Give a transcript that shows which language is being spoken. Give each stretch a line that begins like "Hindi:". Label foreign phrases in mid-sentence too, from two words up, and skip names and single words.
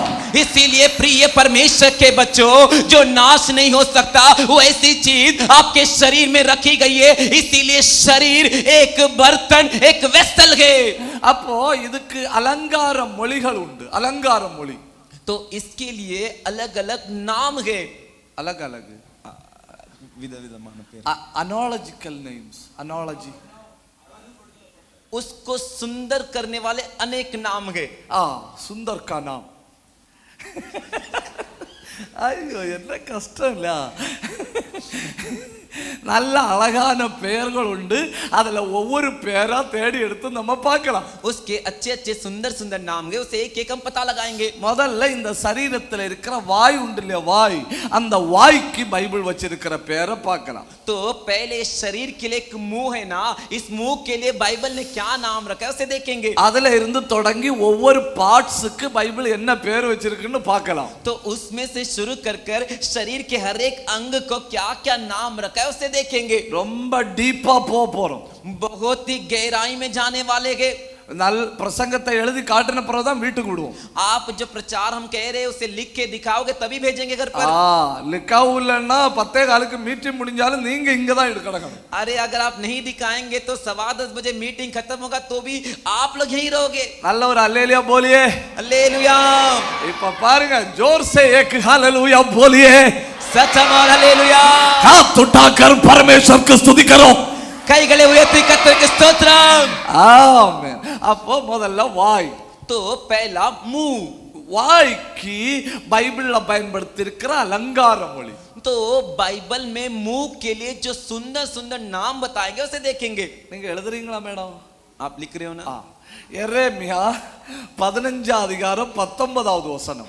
Hindi: इसीलिए प्रिय परमेश्वर के बच्चों, जो नाश नहीं हो सकता वो ऐसी चीज आपके शरीर में रखी गई है, इसीलिए शरीर एक बर्तन, एक वेसल है।
Tamil: அப்போ இதுக்கு அலங்கார மொழிகள் உண்டு. அலங்கார மொழி,
Hindi: तो इसके लिए अलग अलग नाम है, अलग अलग
English: analogical names, analogy,
Hindi: उसको सुंदर करने वाले अनेक नाम है। सुंदर का नाम
Tamil: ஐயோ என்ன கஷ்டம் இல்ல. நல்ல அழகான பெயர்கள் உண்டு, அதுல ஒவ்வொரு பேரா தேடி எடுத்து நம்ம பார்க்கலாம்.
Hindi: उसके अच्छे अच्छे सुंदर सुंदर नाम है, उसे एक एक हम पता लगाएंगे।
Tamil: முதல்ல இந்த சரீரத்தில் இருக்கிற வாய் உண்டு இல்லையா, வாய், அந்த வாய்க்கு பைபிள் வச்சிருக்கிற பேரை பார்க்கலாம்.
Hindi: तो पहले शरीर के लिए एक मुंह है ना, इस मुंह के लिए बाइबल ने क्या नाम रखा है उसे देखेंगे।
Tamil: அதுல இருந்து தொடங்கி ஒவ்வொரு பார்ட்ஸுக்கு பைபிள் என்ன பேர் வச்சிருக்குன்னு பார்க்கலாம்.
Hindi: तो उसमें से शुरू कर कर शरीर के हर एक अंग को क्या क्या नाम रखा है उसे देखेंगे।
Tamil: ரொம்ப டீப்பா போறோம்,
Hindi: बहुत ही गहराई में जाने वाले हैं।
Tamil: நல் பிரசங்கத்தை எழுதி காட்டின பிறகு தான் வீட்டுக்கு விடுவோம்.
Hindi: आप जो प्रचार हम कह रहे हैं उसे लिख के दिखाओगे तभी भेजेंगे घर पर.
Tamil: लिखाऊ இல்லன்னா 10:15 மீட்டிங் முடிஞ்சாலும் நீங்க இங்க தான் இருக்கணும்.
Hindi: अरे अगर आप नहीं दिखाएंगे तो 10:15 बजे मीटिंग खत्म होगा तो भी आप लोग यहीं रहोगे.
Tamil: நல்ல ஒரு அல்லேலூயா बोलिए.
Hindi: हालेलुया.
Tamil: இப்ப பாருங்க
Hindi: जोर से एक हालेलुया बोलिए. सच्चा बोल हालेलुया. हाथ उठाकर परमेश्वर की स्तुति करो.
Tamil: கைகளை உயர்த்தி கர்த்தருக்கு ஸ்தோத்திரம். ஆமென். அப்போ முதல்ல வாய்.
Hindi: तो पहला मुंह.
Tamil: வாய்க்கு பைபிள்ல பயன்படுத்தி இருக்கிற அலங்கார மொழி.
Hindi: तो बाइबल में मुंह के लिए जो सुंदर सुंदर नाम बताएंगे उसे देखेंगे.
Tamil: நீங்க எழுதுறீங்களா மேடம்?
Hindi: आप लिख रहे हो ना?
Tamil: எரேமியா 15 அதிகாரம் 19வது வசனம்.